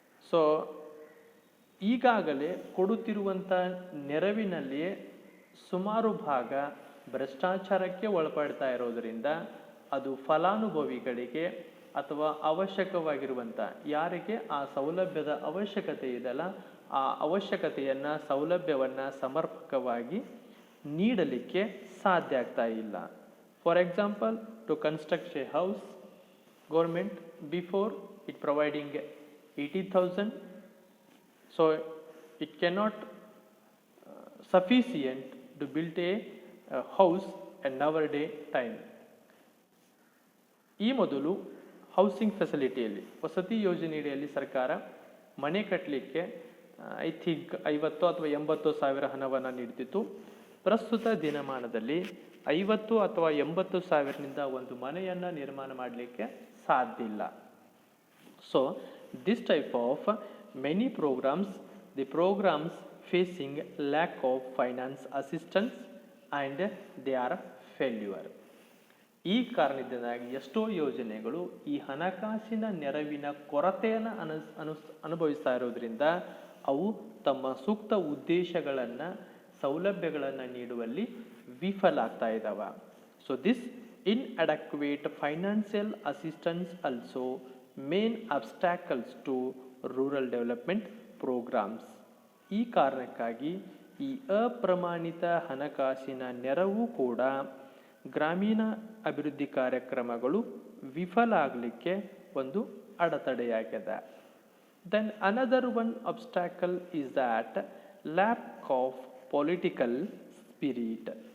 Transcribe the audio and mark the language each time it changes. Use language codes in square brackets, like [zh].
[kn] So ಈಗಾಗಲೇ ಕೊಡುತ್ತಿರುವಂಥ ನೆರವಿನಲ್ಲಿಯೇ ಸುಮಾರು ಭಾಗ ಭ್ರಷ್ಟಾಚಾರಕ್ಕೆ ಒಳಪಡ್ತಾ ಇರೋದರಿಂದ ಅದು ಫಲಾನುಭವಿಗಳಿಗೆ ಅಥವಾ ಅವಶ್ಯಕವಾಗಿರುವಂಥ ಯಾರಿಗೆ ಆ ಸೌಲಭ್ಯದ ಅವಶ್ಯಕತೆ ಇದೆಯಲ್ಲ, ಆ ಅವಶ್ಯಕತೆಯನ್ನು ಸೌಲಭ್ಯವನ್ನು ಸಮರ್ಪಕವಾಗಿ ನೀಡಲಿಕ್ಕೆ ಸಾಧ್ಯ ಆಗ್ತಾ ಇಲ್ಲ. [en] For example, to construct a house, government before it providing 80,000, so it cannot sufficient to build a house in nowadays time. [kn] ಈ ಮೊದಲು ಹೌಸಿಂಗ್ ಫೆಸಿಲಿಟಿಯಲ್ಲಿ, ವಸತಿ ಯೋಜನೆಯಲ್ಲಿ ಸರ್ಕಾರ ಮನೆ ಕಟ್ಟಲಿಕ್ಕೆ [en] I think [kn] 50 ಅಥವಾ 80 ಸಾವಿರ ಹಣವನ್ನು ನೀಡ್ತಿತ್ತು. ಪ್ರಸ್ತುತ ದಿನಮಾನದಲ್ಲಿ 50 ಅಥವಾ 80 ಸಾವಿರದಿಂದ ಒಂದು ಮನೆಯನ್ನು ನಿರ್ಮಾಣ ಮಾಡಲಿಕ್ಕೆ ಸಾಧ್ಯ ಇಲ್ಲ. [en] So this type of many programs, the programs facing lack of finance assistance and they are failure. [kn] ಈ ಕಾರಣದಿಂದಾಗಿ ಎಷ್ಟೋ ಯೋಜನೆಗಳು ಈ ಹಣಕಾಸಿನ ನೆರವಿನ ಕೊರತೆಯನ್ನು ಅನುಭವಿಸ್ತಾ ಇರೋದ್ರಿಂದ ಅವು ತಮ್ಮ ಸೂಕ್ತ ಉದ್ದೇಶಗಳನ್ನು, ಸೌಲಭ್ಯಗಳನ್ನು ನೀಡುವಲ್ಲಿ ವಿಫಲ ಆಗ್ತಾ ಇದ್ದಾವೆ. [en] So this inadequate financial assistance also main obstacles to rural development programs. [kn] ಈ ಕಾರಣಕ್ಕಾಗಿ ಈ ಅಪ್ರಮಾಣಿತ ಹಣಕಾಸಿನ ನೆರವು ಕೂಡ ಗ್ರಾಮೀಣ ಅಭಿವೃದ್ಧಿ ಕಾರ್ಯಕ್ರಮಗಳು ವಿಫಲ ಆಗಲಿಕ್ಕೆ ಒಂದು ಅಡೆತಡೆಯಾಗಿದೆ. [en] Then another one obstacle is that lack of political spirit.